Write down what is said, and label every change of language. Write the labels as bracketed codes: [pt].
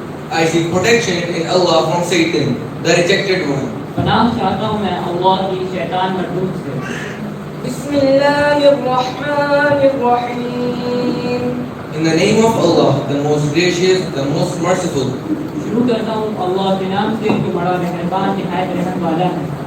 [en] I seek protection in Allah from Satan, the rejected one. [ur] پناہ چاہتا ہوں میں اللہ کی شیطان مردود سے. [ar] بسم اللہ الرحمن الرحیم. [en] In the name of Allah, the most gracious, the most merciful. [ur] شروع کرتا ہوں اللہ کے نام سے جو بڑا مہربان نہایت رحم والا ہے.